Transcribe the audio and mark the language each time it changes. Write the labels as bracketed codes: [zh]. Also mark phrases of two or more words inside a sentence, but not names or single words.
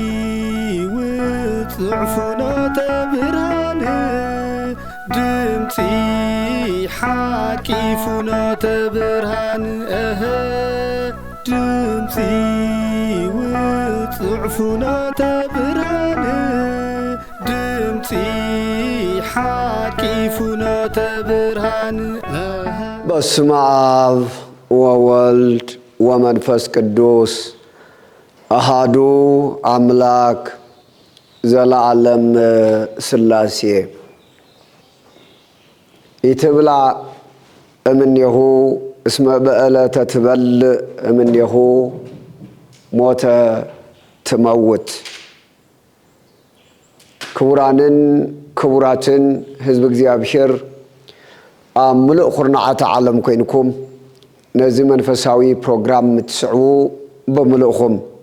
[ti] ውጽዕ ፍኖተ ብርሃን ድምጽ ሓቂ ፍኖተ ብርሃን ድምፂ ውጽዕ ፍኖተ ብርሃን ድምፂ ሓቂ ፍኖተ ብርሃን [gez] በስመ አብ ወወልድ ወመንፈስ ቅዱስ አሃዱ አምላክ ዘለዓለም ሥላሴ ኢትብላ እምኔሁ እስመ በዕለተ ትበልዕ እምኔሁ ሞተ ትመውት። [ti] ክቡራንን ክቡራትን ህዝብ እግዚአብሔር ኣብ ምሉእ ኩርናዓተ ዓለም ኮይንኩም ነዚ መንፈሳዊ ፕሮግራም ትስዕቡ ብምሉእኹም